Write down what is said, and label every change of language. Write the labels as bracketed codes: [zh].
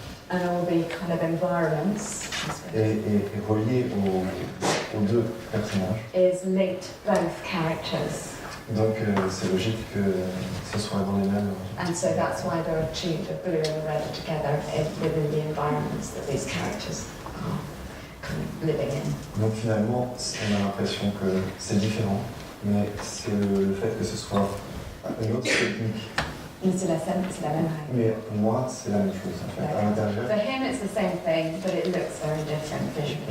[en] and all the kind of environments [fr] est relié aux deux personnages. [en] Is linked both characters. [fr] Donc c'est logique que ce soit dans les mêmes... [en] And so that's why there are two, the blue and the red, together within the environments that these characters are kind of living in. [fr] Donc finalement, on a l'impression que c'est différent, mais c'est le fait que ce soit une autre technique. Mais c'est la même règle. Mais pour moi, c'est la même chose en fait. À l'intérieur. [en] For him, it's the same thing, but it looks very different visually.